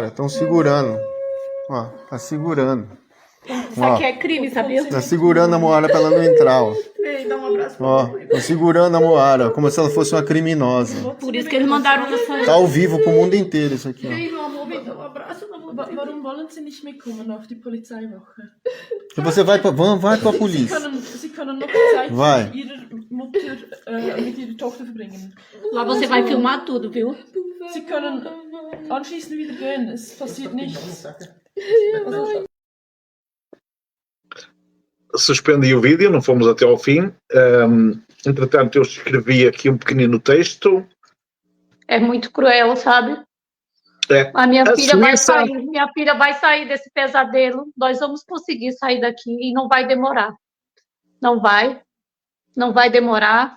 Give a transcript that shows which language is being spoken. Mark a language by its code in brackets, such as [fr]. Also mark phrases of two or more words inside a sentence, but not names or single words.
[pt] Estão segurando. Ó, tá segurando. Isso aqui é crime, sabia? Tá segurando a Moara pra ela não entrar, ó. Vem, dá um abraço pra Ó, mamãe. tá segurando a Moara, como se ela fosse uma criminosa. Por isso que eles mandaram essa... Tá ao vivo pro mundo inteiro isso aqui, ó. Vem, meu amor, vem, dá um abraço na mamãe. [de] Warum wollen Sie nicht mitkommen auf die Polizeiwache? [pt] E você vai pra polícia. [de] Sie können noch Zeit [pt] Vai. [de] mit Ihrer Mutter, mit Ihrer Tochter verbringen. [pt] Lá você vai filmar tudo, viu? [de] Sie können anschließend wieder gehen, es passiert nichts. [pt] Suspendi o vídeo, não fomos até ao fim. Entretanto, eu escrevi aqui um pequenino texto. É muito cruel, sabe? A minha filha vai sair desse pesadelo. Nós vamos conseguir sair daqui e não vai demorar. Não vai demorar.